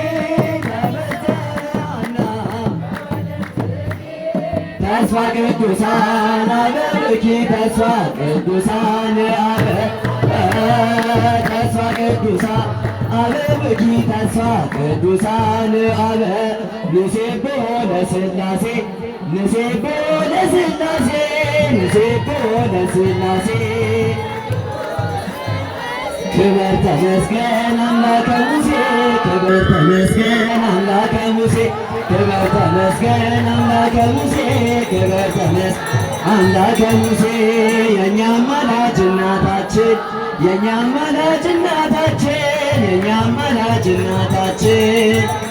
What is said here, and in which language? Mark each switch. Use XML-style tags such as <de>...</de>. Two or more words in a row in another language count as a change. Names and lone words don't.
<am>ተፈጸመና ተስፋ ቅዱሳን አበብኪ ተስፋ ቅዱሳን አበ ተስፋ ቅዱሳን አበብኪ ተስፋ ቅዱሳን አበ</am> <gez>ንሴብሖ ለሥላሴ ንሴብሖ ለሥላሴ ንሴብሖ ለሥላሴ</gez> <am>ክብር ተመስገን አምላከ ሙሴ ክብር ተመስገን አምላከ ሙሴ ክብር ተመስገን አምላከ ሙሴ ክብር ተመስገን አምላከ ሙሴ የእኛ አማላጅ እናታችን የእኛ አማላጅ እናታችን የእኛ አማላጅ እናታችን</am>